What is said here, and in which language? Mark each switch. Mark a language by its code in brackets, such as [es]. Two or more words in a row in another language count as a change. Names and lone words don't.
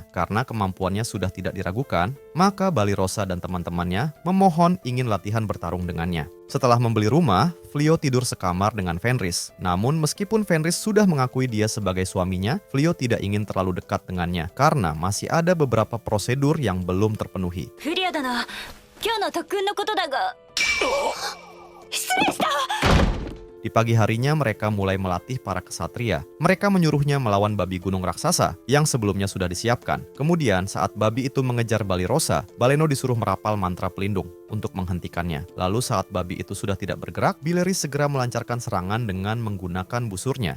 [id] Karena kemampuannya sudah tidak diragukan, maka Balirosa dan teman-temannya memohon ingin latihan bertarung dengannya. Setelah membeli rumah, Flio tidur sekamar dengan Fenris. Namun meskipun Fenris sudah mengakui dia sebagai suaminya, Flio tidak ingin terlalu dekat dengannya karena masih ada beberapa prosedur yang belum terpenuhi. [ja] 不利だな。今日の特訓のことだが。失礼した。 [id] Di pagi harinya mereka mulai melatih para kesatria. Mereka menyuruhnya melawan babi gunung raksasa yang sebelumnya sudah disiapkan. Kemudian saat babi itu mengejar Balirosa, Baleno disuruh merapal mantra pelindung untuk menghentikannya. Lalu saat babi itu sudah tidak bergerak, Bileris segera melancarkan serangan dengan menggunakan busurnya.